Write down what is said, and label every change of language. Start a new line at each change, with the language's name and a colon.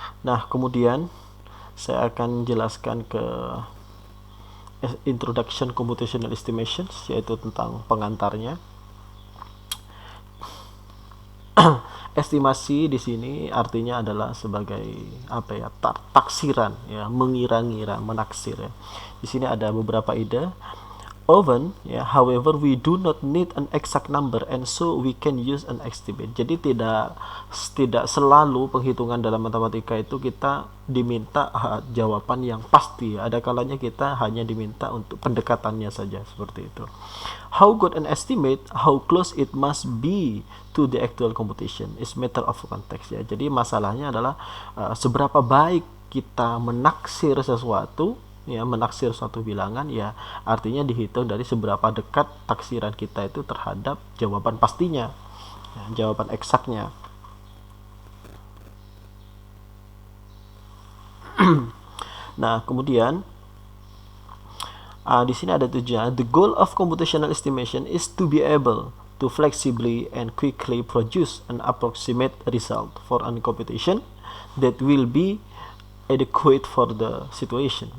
Indonesian: Nah, kemudian saya akan jelaskan ke Introduction Computational Estimations, yaitu tentang pengantarnya. Estimasi di sini artinya adalah sebagai taksiran ya, mengira-ngira, menaksir ya. Di sini ada beberapa ide.
English: Often ya, however, we do not need an exact number and so we can use an estimate.
Indonesian: Jadi tidak selalu penghitungan dalam matematika itu kita diminta jawaban yang pasti. Ada kalanya kita hanya diminta untuk pendekatannya saja, seperti itu.
English: How good an estimate, how close it must be to the actual computation is matter of context ya.
Indonesian: Jadi masalahnya adalah seberapa baik kita menaksir sesuatu ya, menaksir suatu bilangan ya, artinya dihitung dari seberapa dekat taksiran kita itu terhadap jawaban pastinya ya, jawaban eksaknya. Nah, kemudian di sini ada tujuan.
English: The goal of computational estimation is to be able to flexibly and quickly produce an approximate result for a computation that will be adequate for the situation.